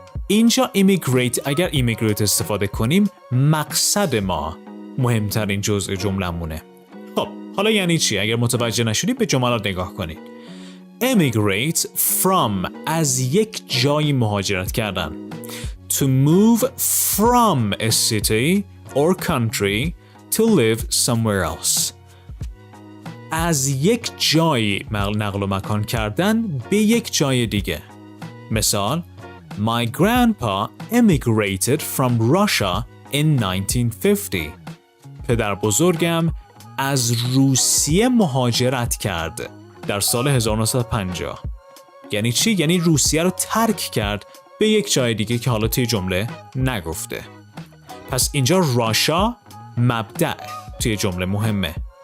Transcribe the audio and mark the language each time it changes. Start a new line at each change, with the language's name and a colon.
Persian: اینجا immigrate اگر immigrate استفاده کنیم مقصد ما مهمترین جزء جملمونه. خب حالا یعنی چی؟ اگر متوجه نشدید به جملات نگاه کنید. Emigrate from از یک جایی مهاجرت کردن.
English: To move from a city or country to live somewhere else.
Persian: از یک جایی نقل و مکان کردن به یک جای دیگه.
English: مثال My grandpa emigrated from Russia in 1950.
Persian: پدر بزرگم از روسیه مهاجرت کرد در سال 1950. یعنی چی؟ یعنی روسیه رو ترک کرد به یک جای دیگه که حالا توی جمله نگفته. پس اینجا راشا مبدأ توی جمله مهمه.